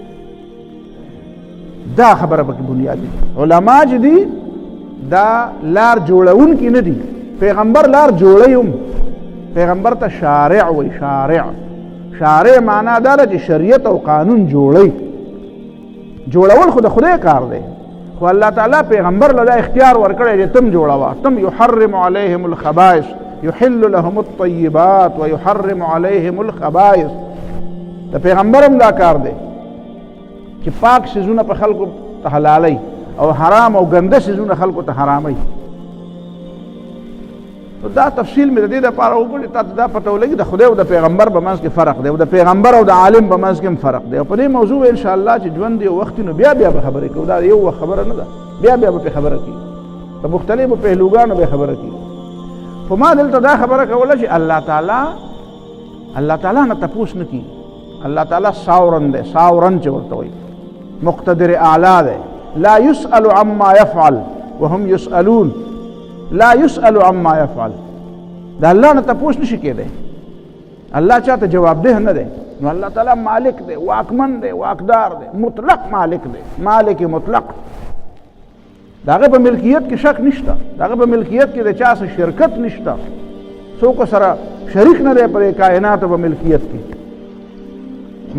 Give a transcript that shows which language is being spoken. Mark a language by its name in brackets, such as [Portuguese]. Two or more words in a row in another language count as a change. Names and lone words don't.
[Pashto] دا خبره پکې بنیادي علما چې دي دا لار جوړونکي نه دي، پیغمبر لار جوړوي هم. پیغمبر ته شارع وایي، شارع معنا دا ده چې شریعت او قانون جوړوي. جوړول خو د خدای کار دی، خو الله تعالی پیغمبر له دا اختیار ورکړی چې تم جوړوه. [Arabic] تم یحرم علیهم الخبائث یحل لهم الطیبات ویحرم علیهم الخبائث. [Pashto] د پیغمبر هم دا کار دی چې پاک سیزونه په خلکو ته حلالوي او حرام او ګنده سیزونه خلکو ته حراموي. دا تفصیل مې د دې دپاره وکړې تا ته دا پته ولګي د خدای او د پیغمبر په منځ کې فرق دی، او د پیغمبر او د عالم په منځ کې هم فرق دی. او په دې موضوع به انشاءالله چې ژوند یو وخت نو بیا به خبرې کوو. دا یو وخت خبره نه ده، بیا به پې خبره کېږي، په مختلفو پهلوګانو به خبره کېږي. خو ما دلته دا خبره کوله چې الله تعالی نه تپوس نه کېږي. الله تعالی ساورن دی، ساورن چې ورته وایي، مقتدر اعلی دی. [Arabic] لا يسأل عما يفعل وهم يسألون، لا يسأل عما يفعل. [Pashto] دا الله نه تپوس نشي کېدی، الله چاته جوابدeh نه دی. نو الله تعالی مالک دی، واکمن دی، واکدار دی، مطلق مالک دی، مالک مطلق. د هغه په ملکیت کې شک نشته، د هغه په ملکیت کې د چا سره شرکت نشته، څوک سره شریک نه دی په کائناتو په ملکیت کې.